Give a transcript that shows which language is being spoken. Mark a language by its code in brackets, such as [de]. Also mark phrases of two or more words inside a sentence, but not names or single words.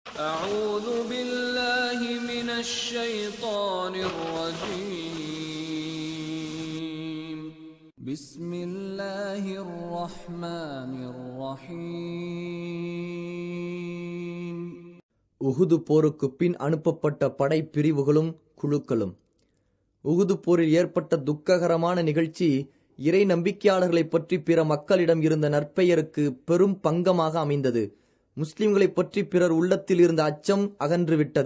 [ar] أعوذ بالله من الشيطان الرجيم بسم الله الرحمن الرحيم [ta] உஹுது போருக்கு பின் அனுப்பப்பட்ட படை பிரிவுகளும் குழுக்களும். உஹுது போரில் ஏற்பட்ட துக்ககரமான நிகழ்ச்சி இறை நம்பிக்கையாளர்களை பற்றி பிற மக்களிடம் இருந்த நற்பெயருக்கு பெரும் பங்கமாக அமைந்தது. முஸ்லிம்களை பற்றி பிறர் உள்ளத்தில் இருந்த அச்சம் அகன்றுவிட்டது.